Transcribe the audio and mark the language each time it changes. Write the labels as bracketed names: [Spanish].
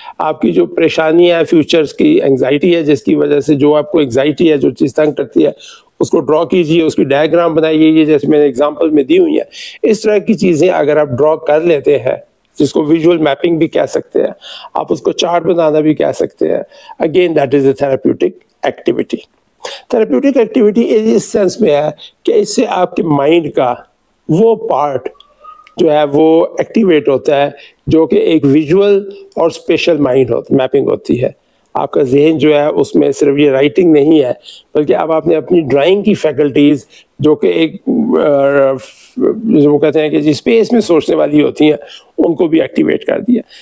[Urdu] آپ کی جو پریشانی ہے، فیوچرز کی انگزائٹی ہے، جس کی وجہ سے جو آپ کو انگزائٹی ہے، جو چیز تنگ کرتی ہے، اس کو ڈرا کیجئے، اس کی ڈائیگرام بنائیے. یہ جیسے میں نے اگزامپل میں دی ہوئی ہیں، اس طرح کی چیزیں اگر آپ ڈرا کر لیتے ہیں، جس کو ویژول میپنگ بھی کہہ سکتے ہیں، آپ اس کو چارٹ بنانا بھی کہہ سکتے ہیں. [English] Again that is a therapeutic activity. [Urdu] Therapeutic activity اس sense میں ہے کہ اس سے آپ کے مائنڈ کا وہ پارٹ جو ہے وہ ایکٹیویٹ ہوتا ہے جو کہ ایک ویژول اور اسپیشل مائنڈ میپنگ ہوتی ہے. آپ کا ذہن جو ہے اس میں صرف یہ رائٹنگ نہیں ہے، بلکہ اب آپ نے اپنی ڈرائنگ کی فیکلٹیز جو کہ ایک وہ کہتے ہیں کہ جی اسپیس میں سوچنے والی ہوتی ہیں، ان کو بھی ایکٹیویٹ کر دیا.